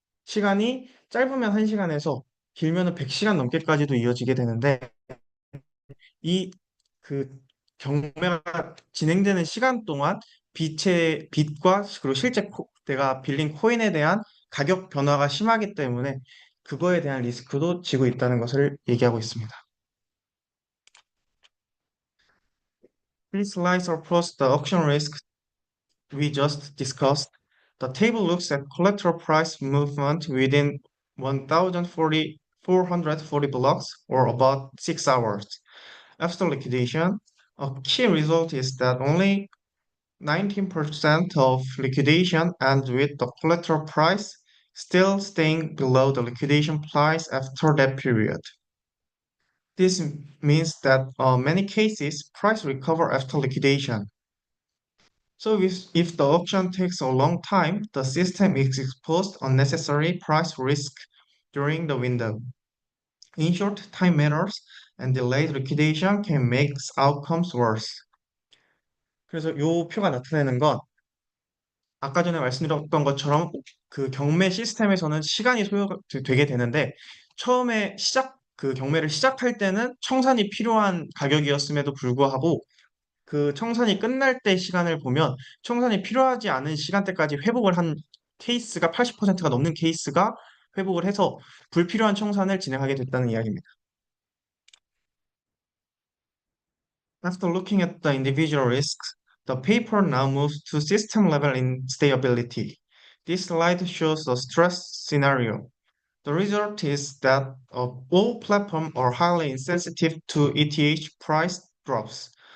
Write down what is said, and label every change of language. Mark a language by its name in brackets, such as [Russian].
[Korean] 시간이 짧으면 1시간에서 길면은 100시간 넘게까지도 이어지게 되는데 이 그 경매가 진행되는 시간 동안 빚과 그리고 실제 내가 빌린 코인에 대한 가격 변화가 심하기 때문에 그거에 대한 리스크도 지고 있다는 것을 얘기하고 있습니다. [English] Please slice across the auction risk we just discussed. The table looks at collateral price movement within 1,440 blocks or about 6 hours. After liquidation, a key result is that only 19% of liquidation ends with the collateral price still staying below the liquidation price after that period. This means that many cases price recover after liquidation. So if the auction takes a long time, the system is exposed unnecessary price risk during the window. In short, time matters, and delayed liquidation can make outcomes worse. [Korean] 그래서 이 표가 나타내는 건 아까 전에 말씀드렸던 것처럼 그 경매 시스템에서는 시간이 소요가 되게 되는데 처음에 그 경매를 시작할 때는 청산이 필요한 가격이었음에도 불구하고 그 청산이 끝날 때 시간을 보면 청산이 필요하지 않은 시간대까지 회복을 한 케이스가 80%가 넘는 케이스가 회복을 해서 불필요한 청산을 진행하게 됐다는 이야기입니다. [English] After looking at the individual risks, the paper now moves to system level instability. This slide shows the stress scenario. The result is that all platforms are highly insensitive to ETH price drops.